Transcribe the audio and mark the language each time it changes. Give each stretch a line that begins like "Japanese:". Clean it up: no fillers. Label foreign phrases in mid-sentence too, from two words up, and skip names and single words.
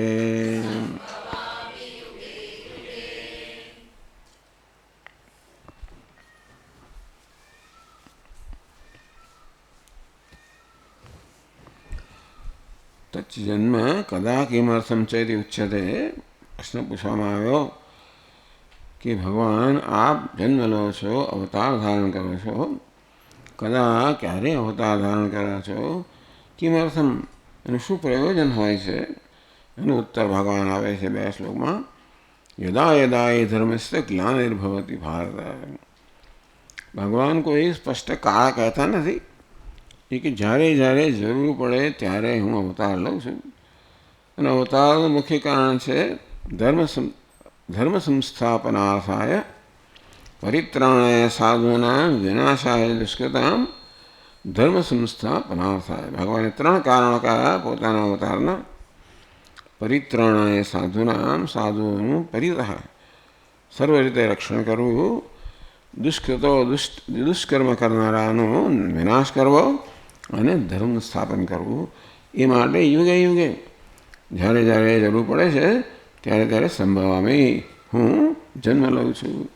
Sanskrit: तच्जन्म कदा किमर्थम चेति उच्यते।
Gujarati: પ્રશ્ન પૂછવામાં આવ્યો કે ભગવાન આપ જન્મ લો છો, અવતાર ધારણ કરો છો, કદા ક્યારે અવતાર ધારણ કરો છો, કિમર્થમ એનું શું પ્રયોજન હોય છે। એનું ઉત્તર ભગવાન આવે છે 2 શ્લોકમાં।
Sanskrit: यदा यदा हि धर्मस्य ग्लानिर्भवति भारत।
Gujarati: ભગવાન કોઈ સ્પષ્ટ કાળ કહેતા નથી कि જ્યારે જ્યારે જરૂર પડે ત્યારે હું અવતાર લઉં છું। અને અવતારનું મુખ્ય કારણ છે
Sanskrit: ધર્મ સંસ્થાપનાर्थाय परित्राणाय साधूनां विनाशाय दुष्कृतां धर्म संस्थापनार्थाय।
Hindi: भगवान 3 कारणों का
Gujarati: પોતાના અવતારના
Sanskrit: परित्राणाय साधूनां
Gujarati: साधुओનું પરિતઃ સર્વ રીતે રક્ષણ કરવું, દુષ્કર્મ કરનારાનો વિનાશ કરવો અને ધર્મ સ્થાપન કરવું। એ માટે યુગે યુગે જ્યારે જ્યારે જરૂર પડે છે ત્યારે ત્યારે સંભવામી હું જન્મ લઉં છું।